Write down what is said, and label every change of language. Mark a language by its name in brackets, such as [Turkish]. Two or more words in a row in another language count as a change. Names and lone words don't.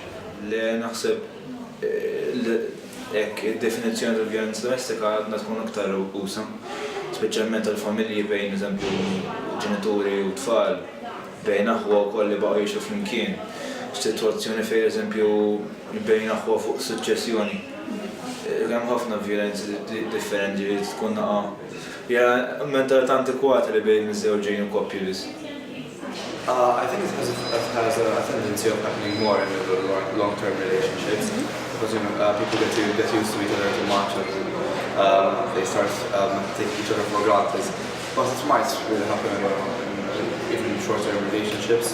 [Maltese] Li naħseb id-definizzjoni tal-vjolenza domestika għadna tkun aktar usa, speċjalment tal-familji bejn eżempju ġenituri u tfal, bejn aħwa wkoll li baqgħu jgħixu flimkien. F'sitwazzjoni fejn eżempju bejn aħwa fuq suċċessjoni. Hemm ħafna vjolenzi differenti li tkun naqa' hija mentalità antikwata li bejn iż-żewġejn u koppji biss. [English] I think it has a tendency of happening more in the long-term relationships because people get used to each other too much and they start taking each other for granted. But it might really happen even in short-term relationships.